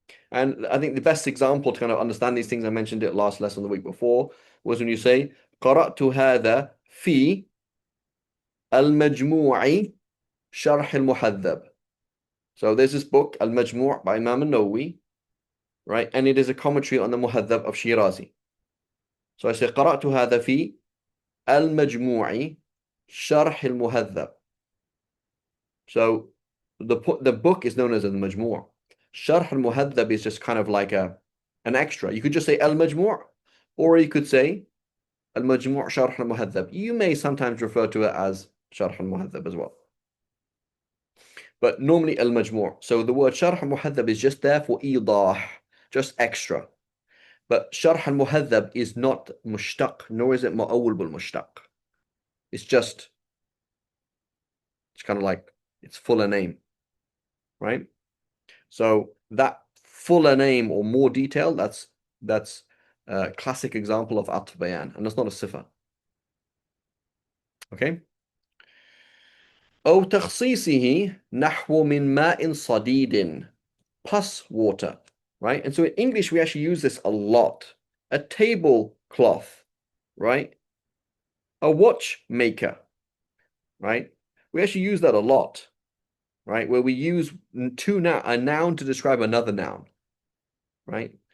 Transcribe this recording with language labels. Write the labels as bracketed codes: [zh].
[en] And I think the best example to kind of understand these things, I mentioned it last lesson the week before, was when you say [ar] قرأت هذا في المجموع شرح المحذب. [en] So there's this book, Al-Majmu' by Imam al-Nawawi, right? And it is a commentary on the Muhadhab of Shirazi. So I say [ar] قرأت هذا في المجموع شرح المهذب. [en] So the book is known as Al-Majmu'. Sharh al-Muhadhab is just kind of like an extra. You could just say Al-Majmu', or you could say Al-Majmu' Sharh al-Muhadhab. You may sometimes refer to it as Sharh al-Muhadhab as well. But normally Al-Majmu'. So the word Sharh al-Muhadhab is just there for idah, just extra. But Sharh al-Muhadhab is not mushtaq, nor is it mu'awwal bil mushtaq. It's kind of like its fuller name, right? So that fuller name or more detail, that's a classic example of atf bayan, and that's not a sifa. Okay. [ar] أو تخصيصه نحو من ماء صديد [en] plus water, right? And so in English we actually use this a lot. A tablecloth, right? A watchmaker, right? We actually use that a lot, right? Where we use a noun to describe another noun, right?